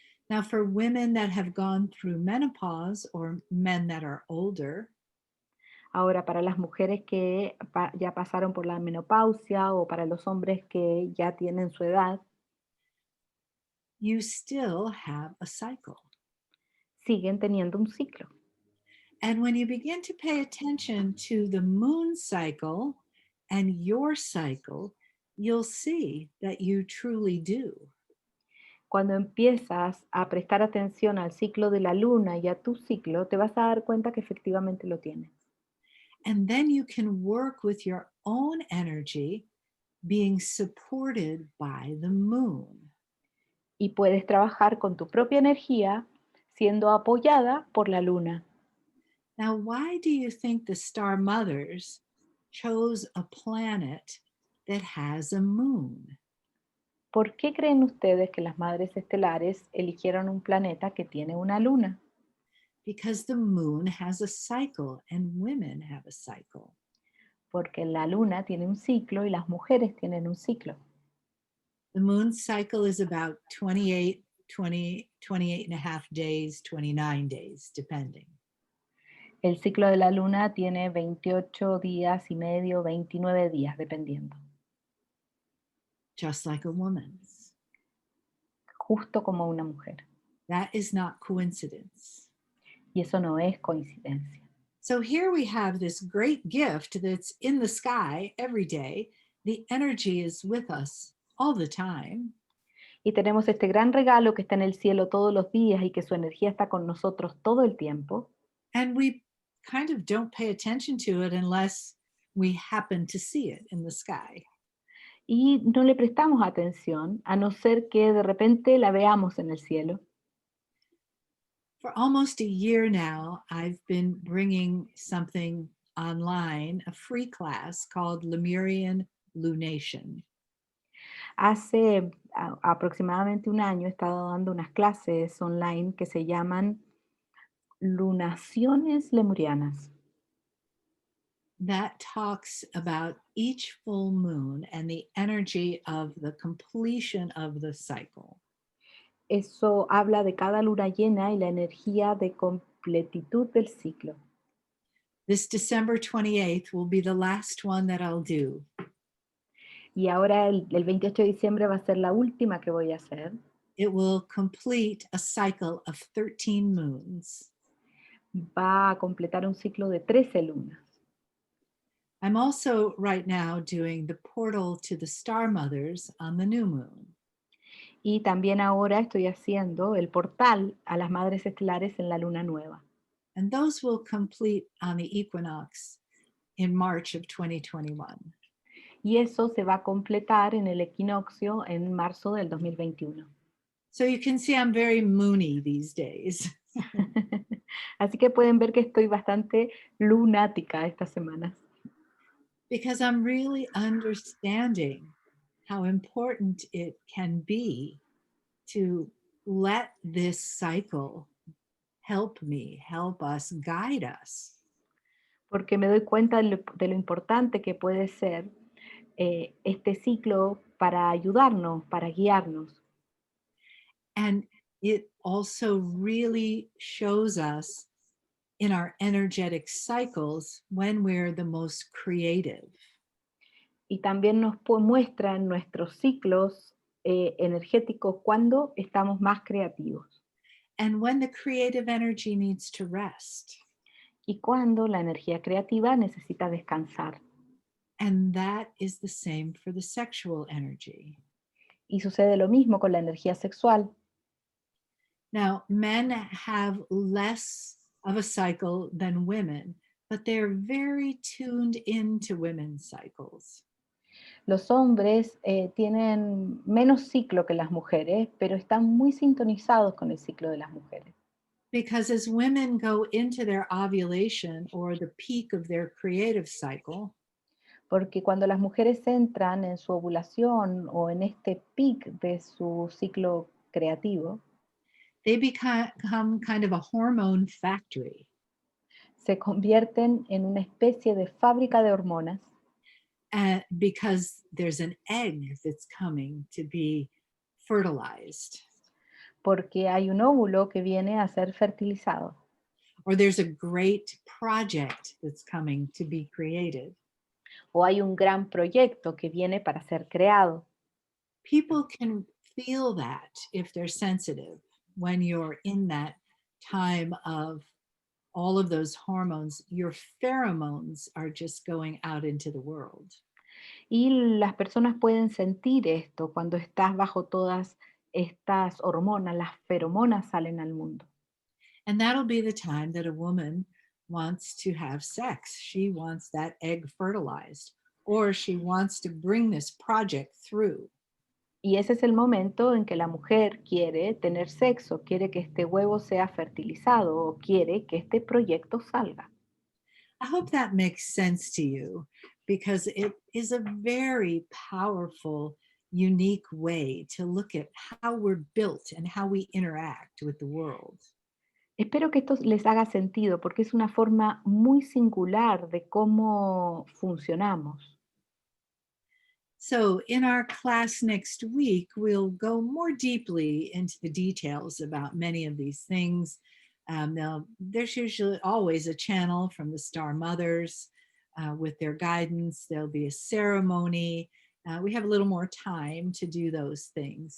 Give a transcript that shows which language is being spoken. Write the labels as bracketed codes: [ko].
[en] Now, for women that have gone through menopause or men that are older, [es] Ahora, para las mujeres que ya pasaron por la menopausia o para los hombres que ya tienen su edad, [en] you still have a cycle. [es] siguen teniendo un ciclo. [en] And when you begin to pay attention to the moon cycle and your cycle, you'll see that you truly do. [es] Cuando empiezas a prestar atención al ciclo de la luna y a tu ciclo, te vas a dar cuenta que efectivamente lo tienes. [en] And then you can work with your own energy being supported by the moon. [es] Y puedes trabajar con tu propia energía siendo apoyada por la luna. [en] Now, why do you think the star mothers chose a planet that has a moon? [es] ¿Por qué creen ustedes que las madres estelares eligieron un planeta que tiene una luna? [en] Because the moon has a cycle and women have a cycle. [es] Porque la luna tiene un ciclo y las mujeres tienen un ciclo. [en] The moon cycle is about 28 and a half days, 29 days, depending. [es] El ciclo de la luna tiene 28 días y medio, 29 días, dependiendo. [en] Just like a woman's. [es] Justo como una mujer. [en] That is not coincidence. [es] Y eso no es coincidencia. [en] So here we have this great gift that's in the sky every day. The energy is with us all the time. [es] Y tenemos este gran regalo que está en el cielo todos los días y que su energía está con nosotros todo el tiempo. [en] And we kind of don't pay attention to it unless we happen to see it in the sky. [es] Y no le prestamos atención a no ser que de repente la veamos en el cielo. [en] For almost a year now, I've been bringing something online, a free class called Lemurian Lunation. [es] Hace aproximadamente un año he estado dando unas clases online que se llaman Lunaciones Lemurianas. [en] That talks about each full moon and the energy of the completion of the cycle. [es] Eso habla de cada luna llena y la energía de completitud del ciclo. [en] This December 28th will be the last one that I'll do. [es] Y ahora el 28 de diciembre va a ser la última que voy a hacer. [en] It will complete a cycle of 13 moons. [es] va a completar un ciclo de 13 lunas. [en] I'm also right now doing the portal to the star mothers on the new moon. [es] Y también ahora estoy haciendo el portal a las madres estelares en la luna nueva. [en] And those will complete on the equinox in March of 2021. [es] Y eso se va a completar en el equinoccio en marzo del 2021. [en] So you can see I'm very moony these days. [es] Así que pueden ver que estoy bastante lunática estas semanas. [en] Because I'm really understanding how important it can be to let this cycle help me, help us, guide us. [es] Porque me doy cuenta de lo importante que puede ser este ciclo para ayudarnos, para guiarnos. [en] And it also really shows us in our energetic cycles when we're the most creative. [es] Y también nos muestra en nuestros ciclos energéticos cuando estamos más creativos [en] And when the creative energy needs to rest. [es] y cuando la energía creativa necesita descansar. [en] And that is the same for the sexual energy. [es] Y sucede lo mismo con la energía sexual. [en] Now, men have less of a cycle than women, but they're very tuned into women's cycles. [es] Los hombres tienen menos ciclo que las mujeres, pero están muy sintonizados con el ciclo de las mujeres. [en] Because as women go into their ovulation or the peak of their creative cycle, [es] Porque cuando las mujeres entran en su ovulación o en este pic de su ciclo creativo, [en] they become kind of a hormone factory. [es] se convierten en una especie de fábrica de hormonas [en] Because there's an egg that's coming to be fertilized. [es] porque hay un óvulo que viene a ser fertilizado. [en] Or there's a great project that's coming to be created. [es] O hay un gran proyecto que viene para ser creado. [en] People can feel that if they're sensitive when you're in that time of all of those hormones. Your pheromones are just going out into the world. [es] Y las personas pueden sentir esto cuando estás bajo todas estas hormonas, las feromonas salen al mundo. [en] And that'll be the time that a woman wants to have sex. She wants that egg fertilized, or she wants to bring this project through. [es] Y ese es el momento en que la mujer quiere tener sexo, quiere que este huevo sea fertilizado o quiere que este proyecto salga. [en] I hope that makes sense to you, because it is a very powerful, unique way to look at how we're built and how we interact with the world. [es] Espero que esto les haga sentido porque es una forma muy singular de cómo funcionamos. [en] So in our class next week, we'll go more deeply into the details about many of these things. There's usually always a channel from the Star Mothers with their guidance. There'll be a ceremony. We have a little more time to do those things.